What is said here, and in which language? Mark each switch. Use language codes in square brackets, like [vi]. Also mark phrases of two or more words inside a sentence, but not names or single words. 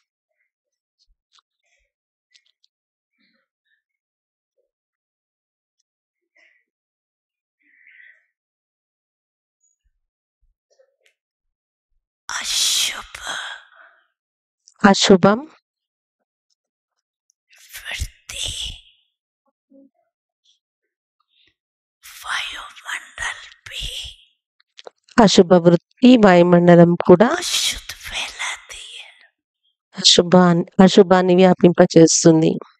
[hi] अशुभ [te] అశుభం [hi] वृत्ति वायुमंडल पे [te] అశుభ వృత్తి వాయుమండలం కూడా [hi] अशुद्ध फैलाती है। [te] అశుభాన్ని వ్యాపింపచేస్తుంది.